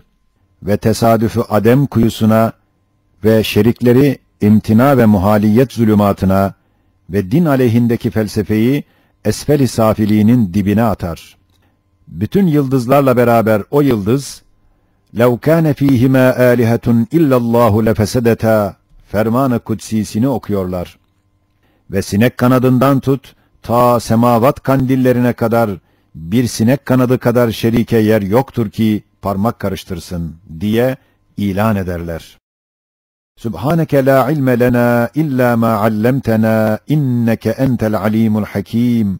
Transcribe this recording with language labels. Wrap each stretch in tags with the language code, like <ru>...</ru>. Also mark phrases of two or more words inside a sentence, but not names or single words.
<tr>Ve tesadüfü adem kuyusuna ve şerikleri imtina ve muhaliyet zulümatına ve din aleyhindeki felsefeyi esfel-i safiliğinin dibine atar. Bütün yıldızlarla beraber o yıldız,</tr> <ar>لَوْ كَانَ ف۪يهِمَا آلِهَةٌ اِلَّا اللّٰهُ لَفَسَدَتَا</ar> <tr>Ferman-ı Kudsisini okuyorlar. Ve sinek kanadından tut, ta semavat kandillerine kadar bir sinek kanadı kadar şerike yer yoktur ki parmak karıştırsın diye ilan ederler.</tr> <ar>سبحانك لا علم لنا إلا ما علمتنا إنك أنت العليم الحكيم.</ar>